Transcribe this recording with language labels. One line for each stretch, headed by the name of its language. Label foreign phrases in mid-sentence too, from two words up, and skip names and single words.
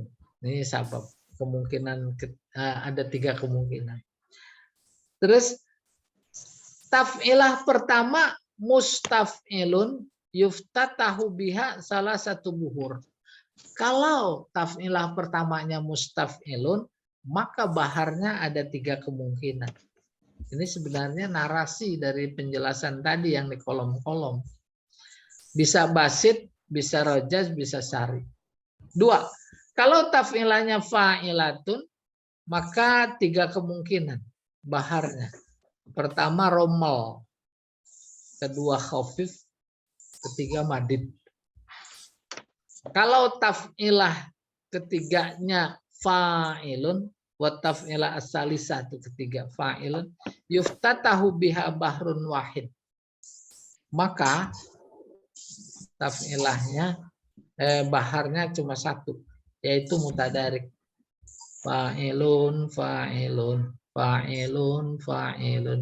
Indonesian: Ini sabab kemungkinan ada 3 kemungkinan. Terus taf'ilah pertama
Arabic: مستفعلن يفتتح بها
Indonesian: salah satu buhur. Kalau taf'ilah pertamanya mustaf'ilun, maka baharnya ada 3 kemungkinan. Ini sebenarnya narasi dari penjelasan tadi yang di kolom-kolom. Bisa basit, bisa rojaz, bisa sari. 2. Kalau taf'ilahnya fa'ilatun, maka 3 kemungkinan baharnya. Pertama romal, kedua khafif, ketiga madid. Kalau taf'ilah ketiganya fa'ilun,
Arabic: والتفعيلة الثالثة
Indonesian: ketiga fa'ilun,
Arabic: يفتتح بها بحر واحد.
Indonesian: Maka taf'ilahnya baharnya cuma 1, yaitu mutadarik.
Arabic: فاعلن، فاعلن، فاعلن، فاعلن.